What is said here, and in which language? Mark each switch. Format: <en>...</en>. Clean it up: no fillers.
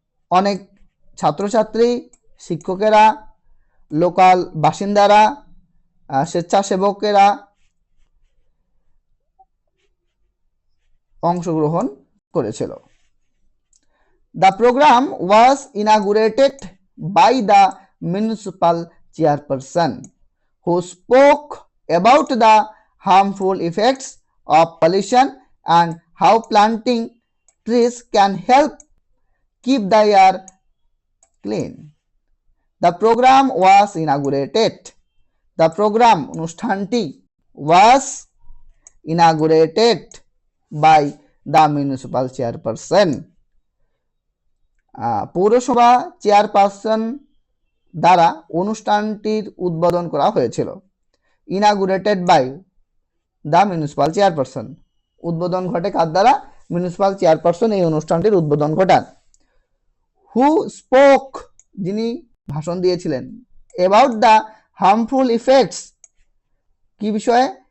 <bn>অনেক ছাত্রছাত্রী শিক্ষকেরা লোকাল বাসিন্দারা স্বেচ্ছাসেবকেরা অংশগ্রহণ করেছিল।</bn> <en>The program was inaugurated by the municipal chairperson who spoke about the harmful effects of pollution and how planting trees can help keep the air clean. The program was inaugurated. The program</en> <bn>অনুষ্ঠানটি</bn> <en>was inaugurated by the municipal chairperson.</en> <bn>পৌরসভা chairperson দ্বারা অনুষ্ঠানটির উদ্বোধন করা হয়েছিল।</bn> <en>inaugurated by the municipal chairperson</en> <bn>উদ্বোধন ঘটে কার দ্বারা? মিউনিসিপাল চেয়ারপারসন এই অনুষ্ঠানটির উদ্বোধন ঘটান।</bn> <en>who spoke</en> <bn>যিনি ভাষণ দিয়েছিলেন</bn> <en>about the harmful effects</en> <bn>কি বিষয়ে?</bn>